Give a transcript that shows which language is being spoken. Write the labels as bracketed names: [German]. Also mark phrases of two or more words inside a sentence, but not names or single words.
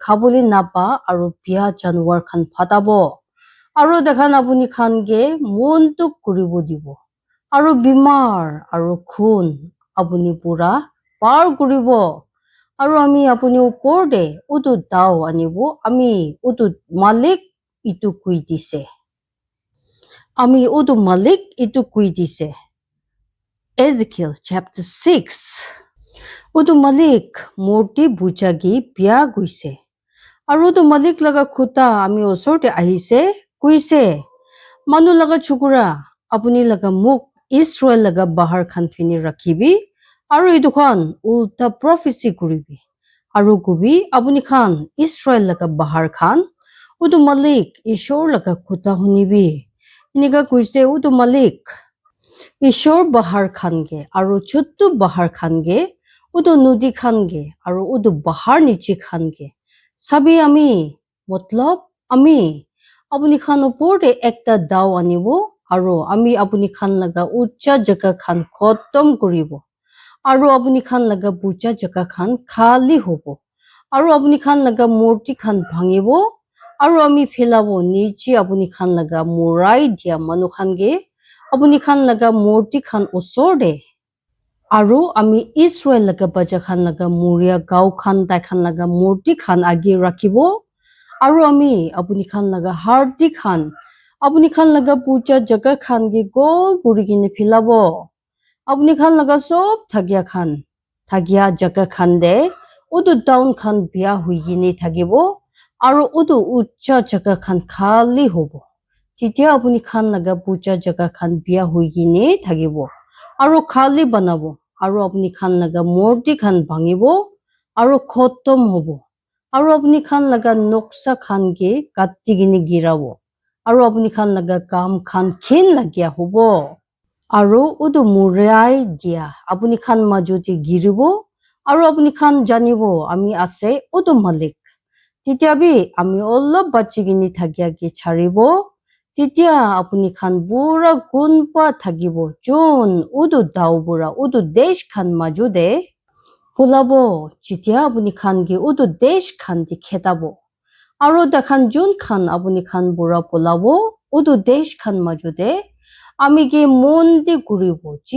[Naga Pidgin] khabuli napa aro bia janwar khan phatabo aro dekhan apuni khan ge montuk kuribo dibo aro bimar aro khun apuni pura par kuribo aro ami apuni opor de utu dao anibo ami utu malik itu kui dise ami utu malik itu kui dise Ezekiel chapter 6 utu malik murti bujagi bia guise aro utu malik laga khuta ami osor de ahise kuise manu laga chukura apuni laga muk Israel laga bahar khan fini rakhibi aro itu khan ulta prophecy kuribi aro kubi apuni khan Israel laga bahar khan utu malik ishor laga khuta hunibi iniga kuise utu malik ishor bahar khan ge aro chuttu bahar khan ge utu nudi khan ge aro utu bahar niche khan ge sabi ami matlab ami apuni khan opor de ekta dao anibo aro ami apuni khan laga ucha jaga khan khotom kuribo aro apuni khan laga bucha jaga khan khali hobo aro apuni khan laga murti khan bhangibo aro ami philabo niche apuni khan laga murai dia manu khan ge apuni khan laga murti khan osor de aro ami Israel laga baja khan laga muria gao khan tai khan laga murti khan agi rakhibo aro ami apuni khan laga hardi khan apuni khan laga puja jaga khan ge gol guri gine philabo apuni khan laga sob thagya jaga khan de udu town khan bia hui gine thagibo aro udu ucha jaga khan khali hobo titia apuni khan laga puja jaga khan bia hui gine thagibo aro khali banabo aro apuni khan laga murti khan bhangibo aro khotom hobo aro apuni khan laga noksa khan ge katti gine girabo aro apuni khan laga kam khan khin lagya hobo aro udu murai dia apuni khan majoti giribo aro apuni khan janibo ami ase udu malik titia bi ami olop bachi gine thagya ge charibo titia apuni khan pura gunpa thagibo jun udu dao pura udu desh khan majude pulabo chitia apuni khan ge udu desh khan di khetabo aro dakhan jun khan apuni khan pura pulabo udu desh khan majude ami ge mondi kuribo ji